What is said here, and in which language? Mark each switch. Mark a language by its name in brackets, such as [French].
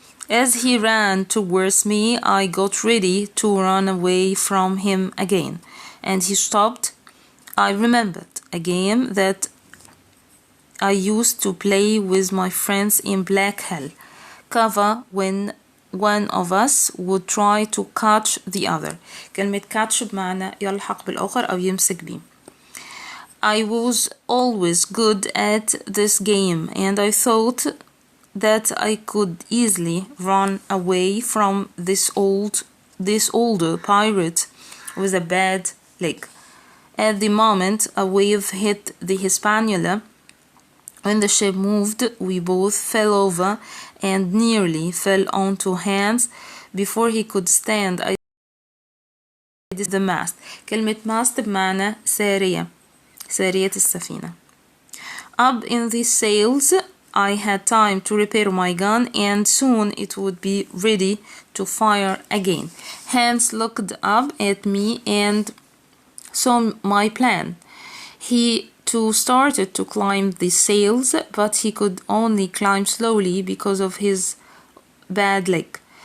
[English] As he ran towards me, I got ready to run away from him again, and he stopped. I remembered a game that I used to play with my friends in Black Hill cover when one of us would try to catch the other. [Arabic] كلمة catch بمعنى يلحق بالآخر أو يمسك بيه. [English] I was always good at this game and I thought that I could easily run away from this older pirate with a bad leg. At the moment, a wave hit the Hispaniola. When the ship moved, we both fell over and nearly fell onto Hans before he could stand. I did the mast. [Arabic] كلمة mast بمعنى سارية السفينة. [English] Up in the sails, I had time to repair my gun and soon it would be ready to fire again. Hans looked up at me and saw my plan. He too started to climb the sails, but he could only climb slowly because of his bad leg.